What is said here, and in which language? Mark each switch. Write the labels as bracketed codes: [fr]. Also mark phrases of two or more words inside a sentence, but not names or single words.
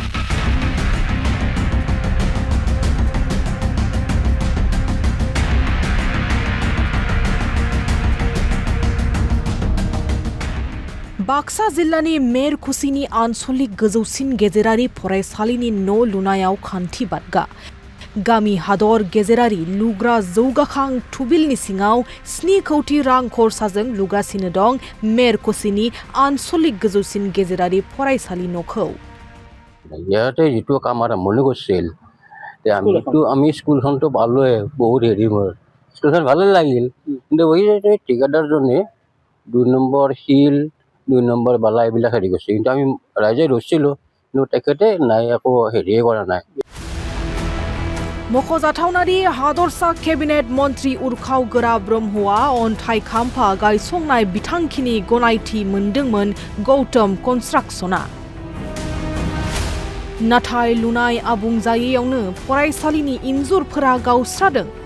[brx] बाक्सा जिल्लानि मेरकुसिनि आन्सलिक गोजौसिन गेजेरारि फरायसालिनि न' लुनायाव खान्थि बादगा गामि हादर गेजेरारि लुग्रा जौगाखां थुबिलनि सिङाव 7 कौटि रां खरसाजों लुगासिनो दं मेरकुसिनि आन्सलिक गोजौसिन गेजेरारि फरायसालि न'खौ [as] ইয়াতে যিটো কাম আৰম্ভণি কৰিছিল আমি স্কুলখনতো পালোৱে বহুত হেৰি মোৰ স্কুলখন ভালে লাগিল কিন্তু ওই ঠিকাদাৰজনে 2 নম্বৰ শিল 2 নম্বৰ বালা এইবিলাক হেৰি কৰিছে কিন্তু আমি ৰাইজে ৰৈছিলোঁ কিন্তু তেখেতে নাই একো হেৰিয়ে কৰা নাই [brx] मख'जाथावनादि हादरसा केबिनेट मन्त्री उरखावगोरा ब्रह्मआ अन्थाइ खाम्फा गायसंनाय बिथांखिनि गनायथि मोनदोंमोन गौतम कन्स्ट्राक्शना नाथाय लुनाय आबुं जायैयावनो फरायसालिनि इन्जुरफोरा गावस्रादों